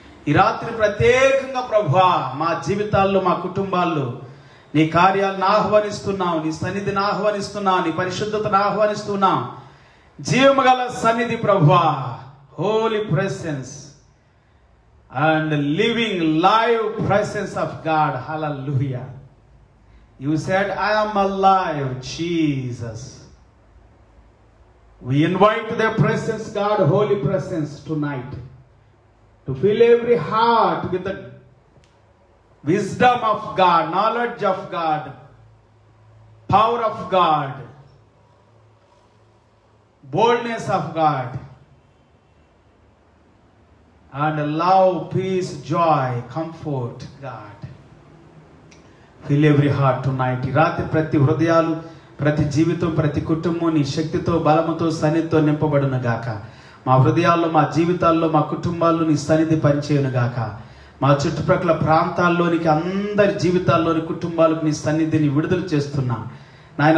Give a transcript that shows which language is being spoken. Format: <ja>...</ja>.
<te>ఈ రాత్రి ప్రత్యేకంగా ప్రభువా మా జీవితాల్లో, మా కుటుంబాల్లో నీ కార్యాలను ఆహ్వానిస్తున్నాం, నీ సన్నిధిని ఆహ్వానిస్తున్నాం, నీ పరిశుద్ధతను ఆహ్వానిస్తున్నాం. జీవము గల సన్నిధి ప్రభువా,</te> <en>Holy presence and living live presence of God. Hallelujah. You said, I am alive, Jesus. We invite their presence, God, holy presence tonight, to fill every heart with the wisdom of God, knowledge of God, power of God, boldness of God, and love, peace, joy, comfort, God. Fill every heart tonight.</en> <te>ఈ రాత్రి ప్రతి హృదయాలు, ప్రతి జీవితం, ప్రతి కుటుంబం నీ శక్తితో, బలముతో, సన్నిధితో నింపబడును గాక. మా హృదయాల్లో, మా జీవితాల్లో, మా కుటుంబాల్లో నీ సన్నిధి పనిచేయును గాక. మా చుట్టుప్రక్కల ప్రాంతాల్లోనికి, అందరి జీవితాల్లోని కుటుంబాలకు నీ సన్నిధిని విడుదల చేస్తున్నా నాయన.</te>